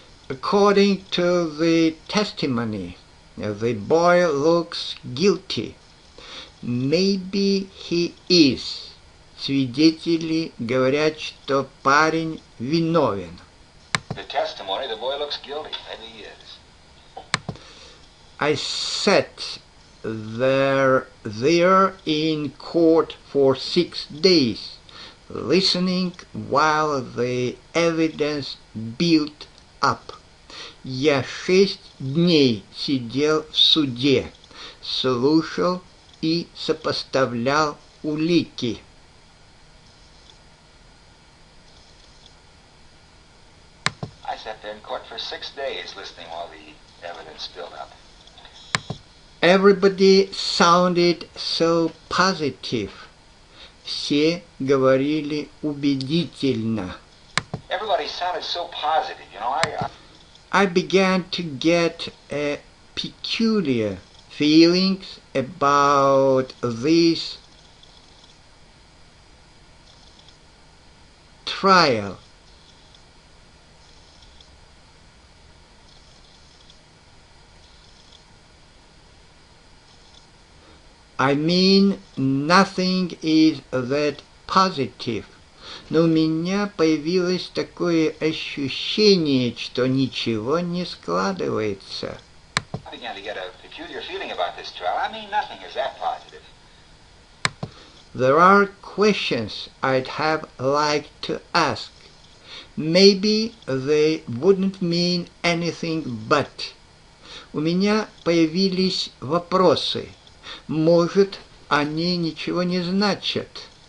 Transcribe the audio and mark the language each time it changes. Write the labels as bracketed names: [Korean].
[English] According to the testimony, the boy looks guilty. Maybe he is. [Russian] Свидетели говорят, что парень виновен. [English] The testimony, the boy looks guilty. Maybe he is. I sat there in court for 6 days, listening while the evidence built up. [Russian] Я 6 дней сидел в суде, слушал и сопоставлял улики. [English] I sat there in court for 6 days listening while the evidence built up. Everybody sounded so positive. [Russian] Все говорили убедительно. [English] Everybody sounded so positive, you know. I began to get a peculiar feelings about this trial. I mean, nothing is that positive. [Russian] Но у меня появилось такое ощущение, что ничего не складывается. [English] I began to get a peculiar feeling about this trial. I mean, nothing is that positive. There are questions I'd have liked to ask. Maybe they wouldn't mean anything but. [Russian] У меня появились вопросы. Может, они ничего не значат.